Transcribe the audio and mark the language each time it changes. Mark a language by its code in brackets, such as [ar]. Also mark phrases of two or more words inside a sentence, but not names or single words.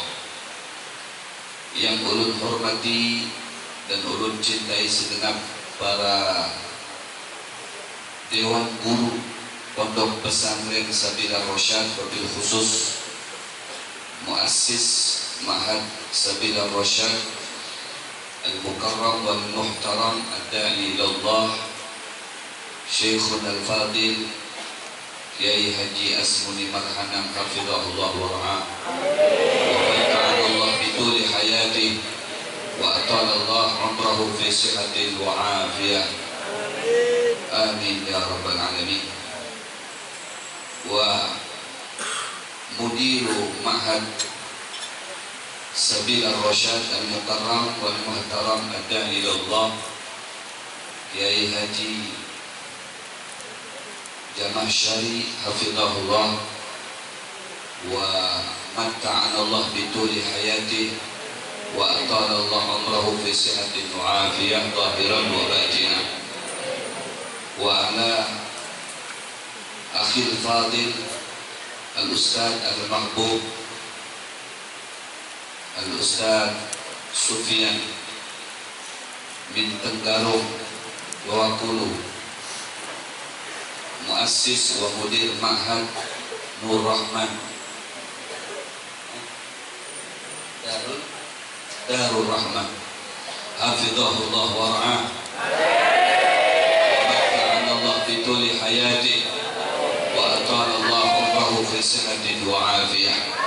[bjn] Yang ulun hormati dan ulun cintai segenap para dewan guru Pondok [ar] Pesantren Sabilar Rasyad وبالخصوص مؤسس معهد Sabilar Rasyad المكرم والمحترم الداعي إلى الله الشيخ الفاضل Kiai Haji Asmuni Marhanam حفظه الله ورعاه وبارك الله بطول حياته وأطال الله عمره في صحة وعافية. آمين يا رب العالمين. ومدير معهد Sabilar Rasyad المكرم والمحترم الداعي إلى الله Kiai Haji Jamah Syari حفظه الله ومتعنا الله بطول حياته وأطال الله عمره في صحة وعافية ظاهرا وباطنا. وعلى أخي الفاضل الأستاذ المحبوب الأستاذ Sufyan من Tenggarong Bawakulu, مؤسس ومدير معهد Nur Rahman Darul Rahman حفظه الله ورعاه ومتعنا الله بطول حياته وأطال الله عمره في صحة وعافية.